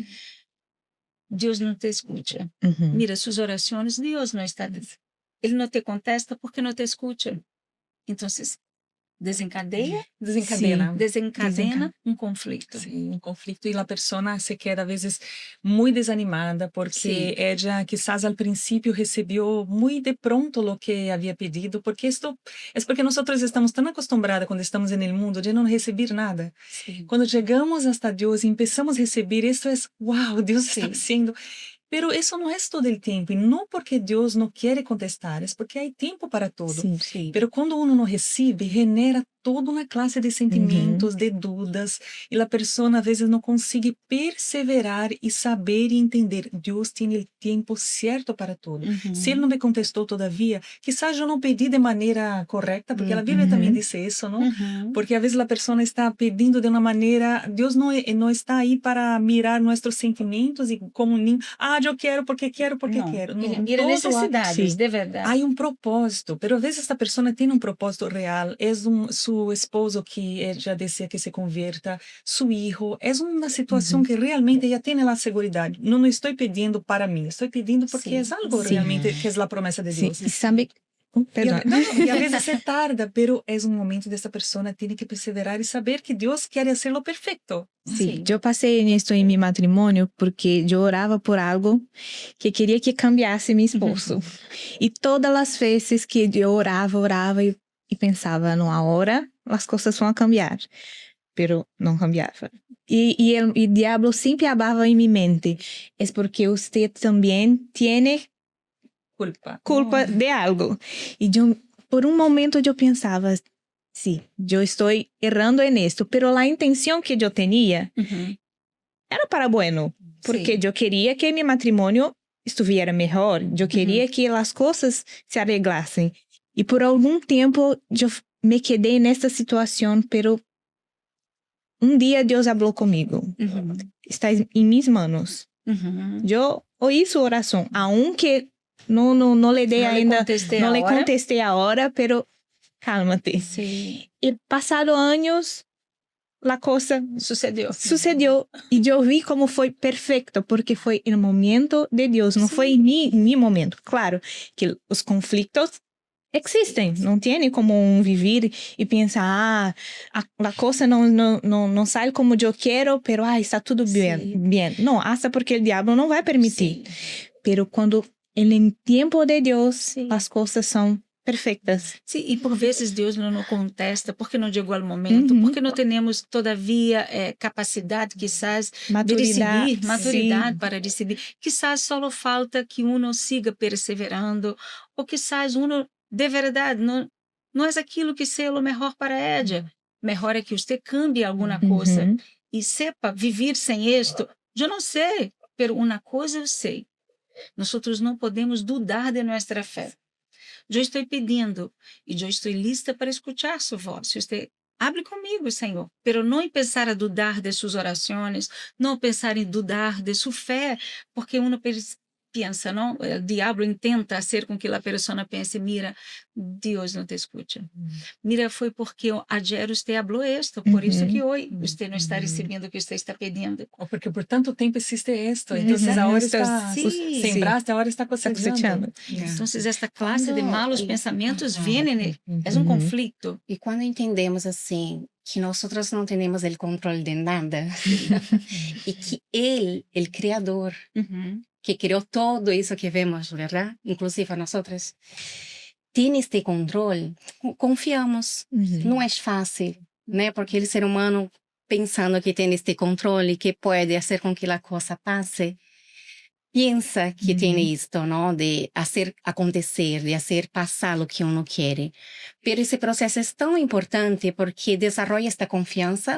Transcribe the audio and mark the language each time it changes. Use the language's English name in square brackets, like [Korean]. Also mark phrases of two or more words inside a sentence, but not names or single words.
[Portuguese] Deus não te escuta. Uhum. Mira suas orações, Deus não está. Ele não te contesta porque não te escuta. Então, desencadena conflito. Sim, um conflito e a pessoa se queda a vezes muito desanimada porque [Spanish] ella quizás al [Portuguese] princípio recebeu muito de pronto o que havia pedido, porque isto é porque nós estamos tão acostumados quando estamos no mundo de não receber nada. Sim. Quando chegamos hasta Deus e começamos a receber, isso é, uau, Deus está haciendo. Pero isso não é todo o tempo, e não porque Deus não quer contestar, é porque há tempo para tudo. Sim. Sim. Pero quando uno não recebe, genera toda uma classe de sentimentos, de dúvidas, e a pessoa às vezes não consegue perseverar e saber e entender. Deus tem o tempo certo para tudo. Se Ele não me contestou [Spanish] todavia, quizás [Portuguese] eu não pedi de maneira correta, porque a Bíblia também diz isso, não? Porque às vezes a pessoa está pedindo de uma maneira, Deus não está aí para mirar nossos sentimentos e como eu quero porque quero. Não, Ele mira todo necessidades, há- de verdade. Há propósito, pero às vezes esta pessoa tem propósito real, é [Spanish] su esposo que ella desea que se convierta, su hijo. Es una situación que realmente ella tiene la seguridad. No estoy pidiendo para mí, estoy pidiendo porque Sí. es algo Sí. realmente que es la promesa de [Portuguese] Sim, [Spanish] Dios. [Portuguese] e sabe... Perdão. [Spanish] Y a veces se tarda, pero es un momento de esta persona tiene que perseverar y saber que Dios quiere hacerlo perfecto. [Portuguese] Sim, eu passei nisso em meu matrimônio porque eu orava por algo que queria que cambiasse meu esposo. E todas as vezes que eu orava e pensava, não, agora as coisas vão cambiar. Pero não cambiava. E o diabo sempre falava em minha mente, é porque você também tem culpa de algo. E eu, por um momento eu pensava, sim, eu estou errando [Spanish] en esto, pero [Portuguese] a intenção que eu tinha Uhum. era para bueno, porque Sim. eu queria que meu matrimônio estivesse melhor, eu queria que as coisas se arreglassem. E por algum tempo eu me quedei nessa situação, pero um dia Deus falou comigo. Uhum. Está em minhas manos. Uhum. Eu ouvi sua oração, aunque não lhe dei Não lhe ainda, contestei não a lhe hora. contestei a hora, [Spanish] pero cálmate. [Portuguese] Sim. E passado anos, a coisa Sucedeu. sucedeu e eu vi como foi perfeito, porque foi no momento de Deus, não Sim. foi em meu momento. Claro que os conflitos existem, não tem como viver e pensar, a coisa não sai como eu quero, pero está tudo bem, Sim. bem. Não, hasta porque o diabo não vai permitir. Sim. Pero quando em tempo de Deus, Sim. as coisas são perfeitas. Sim, e por vezes Deus não nos contesta porque não chegou ao momento, Uhum. porque não temos todavia capacidade, quizás, de Maturidade, decidir, maturidade sim. para decidir. Quizás só falta que [Spanish] uno siga [Portuguese] perseverando, ou quizás uno, de verdade, não é aquilo que seja o melhor para ela. Melhor é que você cambie alguma coisa Uhum. e sepa viver sem isto. Eu não sei, mas uma coisa eu sei. Nós não podemos dudar de nossa fé. Eu estou pedindo e eu estou lista para escutar sua voz. Você hable comigo, Senhor, pero não pensar a dudar de suas orações, não pensar em dudar de sua fé, porque uno pensa, não? O diabo intenta fazer com que a pessoa pense, mira, Deus não te escuta. Mira, foi porque ayer você falou isto, por isso que hoje você não está recebendo o que você está pedindo. O porque por tanto tempo existe [Spanish] esto, entonces ahora está Sí. sembraste, ahora está cosechando. Então, esta classe de [Portuguese] Quando- malos e- pensamentos Ajá. vêm, é um conflito. [Spanish] Y cuando entendemos así que nosotros no tenemos el control de nada y que Él, el Creador, Uhum. que creó todo eso que vemos, ¿verdad? Inclusive a nosotros, tiene este control, confiamos. Uhum. [Portuguese] Não é fácil, né? Porque o ser humano pensando que tem este controle, que pode fazer com que a coisa passe, pensa que tem isto, não? De fazer acontecer, de fazer passar o que uno quer. Pero esse processo é tão importante porque desenvolve esta confiança.